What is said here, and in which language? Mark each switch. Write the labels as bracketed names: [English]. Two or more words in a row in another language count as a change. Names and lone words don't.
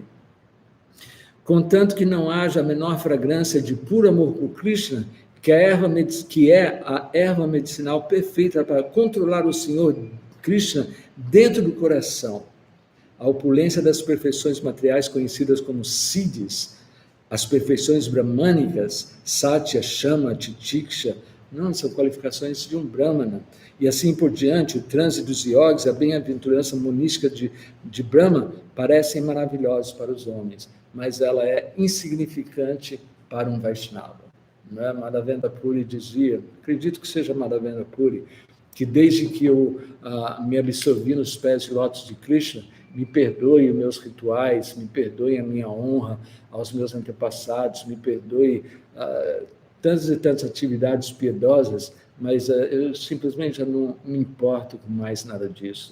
[Portuguese] Contanto que não haja a menor fragrância de puro amor por Krishna, que é a erva medicinal perfeita para controlar o Senhor Krishna dentro do coração. A opulência das perfeições materiais conhecidas como siddhis, as perfeições brahmânicas, [Sanskrit] सत्य शम तितिक्षा, [Portuguese] não, são qualificações de um brahmana. E assim por diante, o transe dos yogis, a bem-aventurança monística de Brahma, parecem maravilhosos para os homens, mas ela é insignificante para um Vaishnava. Não é? Madhavendra Puri dizia, acredito que seja Madhavendra Puri, que desde que eu me absorvi nos pés de lótus de Krishna, me perdoe os meus rituais, me perdoe a minha honra aos meus antepassados, me perdoe tantas e tantas atividades piedosas, mas eu simplesmente já não me importo com mais nada disso.